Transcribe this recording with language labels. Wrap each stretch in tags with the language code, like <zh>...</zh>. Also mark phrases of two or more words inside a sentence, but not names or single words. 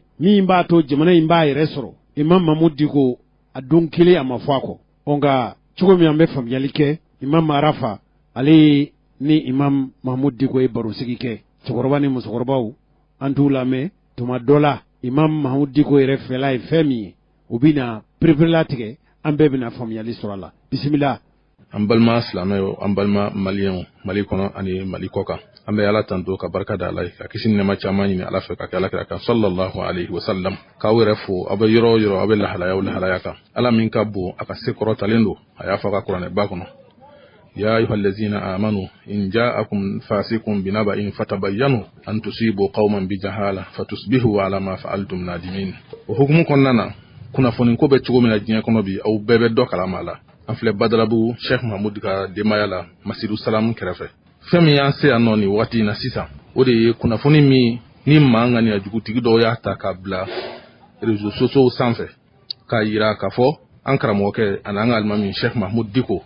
<bm>min b'a to jamana in b'a yɛrɛ sɔrɔ imam Mamudu Diko a don kelen a ma fɔ a kɔ nka cogo min an bɛ faamuyali kɛ imam Arafa ale ni imam Mamudu Diko ye barosigi kɛ cɛkɔrɔba ni musokɔrɔbaw an t'u lamɛn tuma dɔ la imam Mamudu Diko yɛrɛ fɛla ye fɛn min ye o bɛna perepere tigɛ an bɛɛ bɛna faamuyali sɔrɔ a la bisimila. An balima silamɛw an balima maliyɛnw Mali kɔnɔ ani Mali kɔ kan an bɛ Ala tanto ka barika da Ala ye ka kisi nɛɛma caman ɲini Ala fɛ ka kɛ Alakira kan</bm> <ar>صلى الله عليه وسلم</ar> <bm>k'aw yɛrɛ fo aw bɛ yɔrɔ o yɔrɔ aw bɛ lahalaya kan Ala min ka bon a ka se kɔrɔtalen don a y'a fɔ a ka kuranɛba kɔnɔ</bm> <ar>يا أيها الذين آمنوا إن جاءكم فاسق بنبإ فتبينوا أن تصيبوا قوما بجهالة فتصبحوا على ما فعلتم نادمين</ar> <bm>o hukumu kɔnɔna na kunnafoni ko bɛ cogo min na diɲɛ kɔnɔ bi aw bɛɛ bɛ dɔ kalama la an filɛ Badalabu Sheikh Mahamudu ka denbaya la Masiru Salamu kɛrɛfɛ fɛn min y'an se yan nɔ nin waati in na sisan o de ye kunnafoni min ni maa ŋaniya jugutigi dɔw y'a ta k'a bila</bm> <fr>réseaux sociaux</fr> <bm>sanfɛ k'a yira k'a fɔ an karamɔgɔkɛ ani an ka alimami Sheikh Mahamudu Diko</bm>